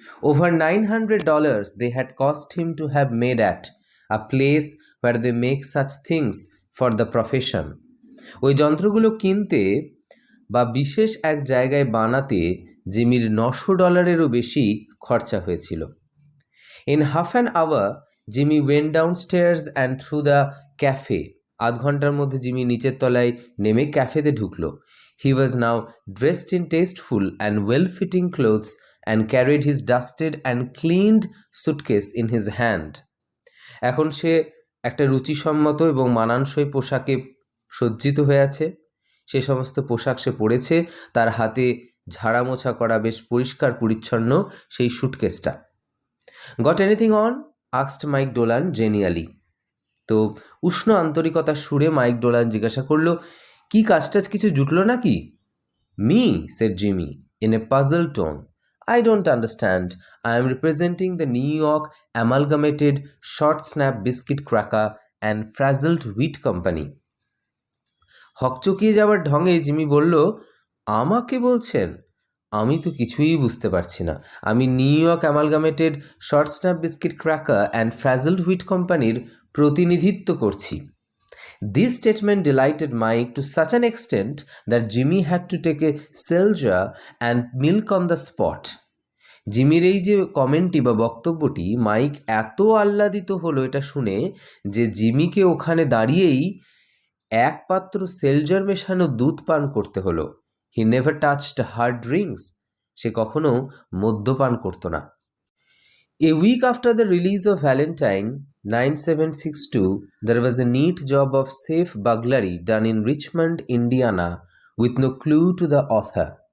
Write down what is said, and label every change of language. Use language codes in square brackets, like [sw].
[en] Over $900 they had cost him to have made at a place where they make such things for the profession. [bn] ওই যন্ত্রগুলো কিনতে বা বিশেষ এক জায়গায় বানাতে জিমির $900 বেশি খরচা হয়েছিল। [en] In half an hour Jimmy went downstairs and through the cafe. [bn] 8 ঘন্টার মধ্যে জিমি নিচের তলায় নেমে ক্যাফেতে ঢুকলো। [en] He was now dressed in tasteful and well-fitting clothes and carried his dusted and cleaned suitcase in his hand. [bn] এখন সে একটা রুচিসম্মত এবং মানানসই পোশাকে সজ্জিত হয়ে আছে, সে সমস্ত পোশাক সে পরেছে, তার হাতে ঝাড়া মোছা করা বেশ পরিষ্কার পরিচ্ছন্ন সেই সুটকেসটা। [en] Got anything on? Asked Mike Dolan genially. [bn] তো উষ্ণ আন্তরিকতার সুরে মাইক ডোলান জিজ্ঞাসা করলো, কি কাজটাজ কিছু জুটলো নাকি? [en] Me, said Jimmy in a puzzled tone. I don't understand. I am representing the New York Amalgamated Short Snap Biscuit Cracker and Frazzled Wheat Company. [bn] হকচকিয়ে যাওয়ার ঢঙে জিমি বলল, আমাকে বলছেন? আমি তো কিছুই বুঝতে পারছি না। আমি new York অ্যামালগামেটেড short snap biscuit cracker and ফ্রাজলড wheat কোম্পানির প্রতিনিধিত্ব করছি। [en] This statement delighted Mike to such an extent that Jimmy had to take a seltzer and milk on the spot. [bn] জিমির এই যে কমেন্টটি বা বক্তব্যটি, মাইক এত আহ্লাদিত হলো এটা শুনে যে জিমিকে ওখানে দাঁড়িয়েই এক পাত্র সেলজার মেশানো দুধ পান করতে হলো। [en] he never touched hard drinks, [bn] সে কখনো মদ্যপান করত না। [en] A week after the release of Valentine 9762, there was a neat job of safe burglary done in Richmond, Indiana, with no clue to the author.